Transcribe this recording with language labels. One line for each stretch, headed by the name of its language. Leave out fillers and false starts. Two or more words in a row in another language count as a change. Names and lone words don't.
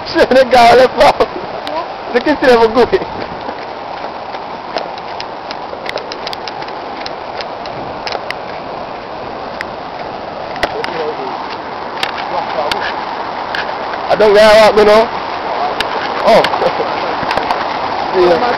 Wolof: ne gaaw lépp foofu su kii si dafa gubi
English: I don't get out, you know. Oh. Yeah.